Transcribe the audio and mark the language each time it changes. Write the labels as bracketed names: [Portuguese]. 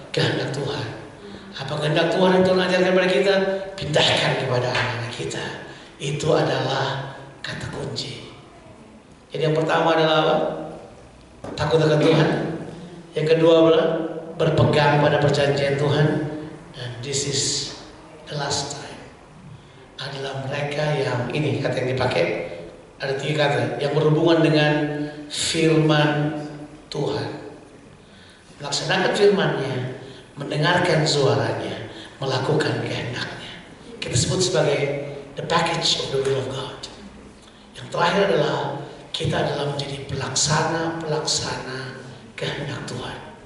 [Indonesian] Kehendak Tuhan. Apa kehendak Tuhan yang Tuhan ajarkan kepada kita? Pindahkan kepada anak-anak kita. Itu adalah kata kunci. Jadi yang pertama adalah apa? Takut akan Tuhan. Yang kedua adalah berpegang pada perjanjian Tuhan. Dan [English] this is the last time. [Indonesian] Adalah mereka yang ini kata yang dipakai. Ada 3 kata yang berhubungan dengan firman Tuhan. Melaksanakan firman-Nya, mendengarkan suaranya, melakukan kehendaknya. Kita sebut sebagai [English] the package of the will of God. [Indonesian] Yang terakhir adalah kita adalah menjadi pelaksana kehendak Tuhan.